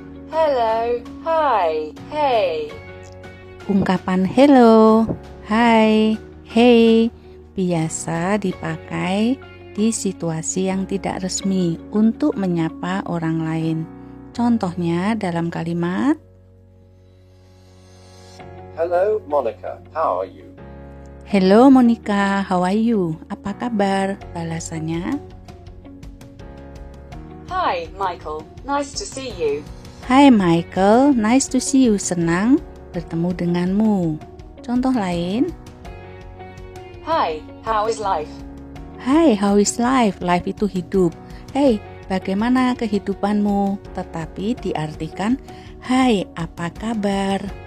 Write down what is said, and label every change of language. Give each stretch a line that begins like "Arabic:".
English: Hello, hi, hey.
Indonesian: Ungkapan hello, hi, hey biasa dipakai di situasi yang tidak resmi untuk menyapa orang lain. Contohnya dalam kalimat
English: Hello Monica, how are you? Hello Monica, how are you?
Indonesian: Apa kabar? Balasannya
English: Hi, Michael. Nice to see you. Hi Michael, nice to see you.
Indonesian: Senang bertemu denganmu. Contoh lain.
English: Hi, how is life? Hi, how is life? Life
Indonesian: itu hidup.
English: Hey,
Indonesian: bagaimana kehidupanmu? Tetapi diartikan, hai, apa kabar?